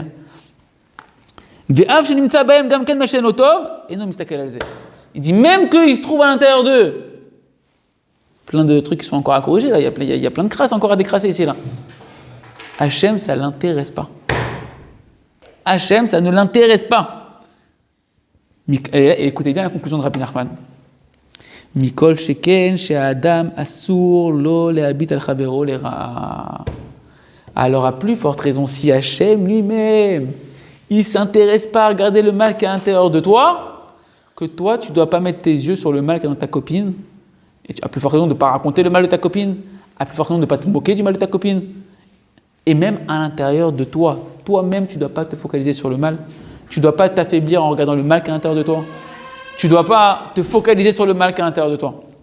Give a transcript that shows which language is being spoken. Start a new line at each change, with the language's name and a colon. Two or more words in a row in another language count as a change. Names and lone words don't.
French: Il dit même qu'ils se trouvent à l'intérieur d'eux. Plein de trucs qui sont encore à corriger. Là. Il y a plein de crasses encore à décrasser ici. Là. Hachem, ça ne l'intéresse pas. Hachem, ça ne l'intéresse pas. Et écoutez bien la conclusion de Rabbi Nachman.
Hebrew: מכל שכן שאדם אסור לו להביט על חברו לרע.
French: Alors à plus forte raison, si Hachem lui-même, il ne s'intéresse pas à regarder le mal qui est à l'intérieur de toi, que toi, tu ne dois pas mettre tes yeux sur le mal qui est dans ta copine, et à plus forte raison de ne pas raconter le mal de ta copine, à plus forte raison de ne pas te moquer du mal de ta copine, et même à l'intérieur de toi, toi-même, tu ne dois pas te focaliser sur le mal, tu ne dois pas t'affaiblir en regardant le mal qui est à l'intérieur de toi, tu ne dois pas te focaliser sur le mal qui est à l'intérieur de toi.